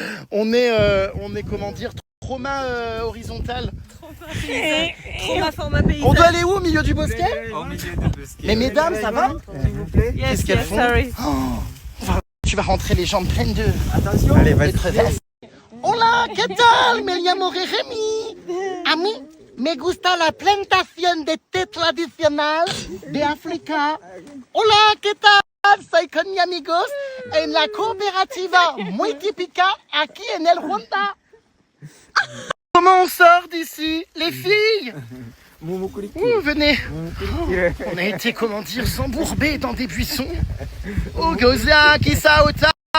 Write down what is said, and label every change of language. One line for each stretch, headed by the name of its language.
French: on est, comment dire, trauma horizontal. Trauma format paysage. On doit aller où, au milieu du bosquet? Au milieu de bosquet. Mais mesdames, ça va? S'il vous plaît. Qu'est-ce qu'elles font?
English: Sorry.
French: Tu vas rentrer les jambes pleines de... Attention. Allez, vas-y.
Spanish: Hola, ¿qué tal? Me llamo Jeremy. A mí me gusta la plantación de té tradicional de África. Hola, ¿qué tal? Soy con mis amigos en la cooperativa muy típica aquí en el Rwanda.
French: Comment on sort d'ici, les filles? Venez. On a été, comment dire, s'embourber dans des buissons. Oh, Goza, Kisaota.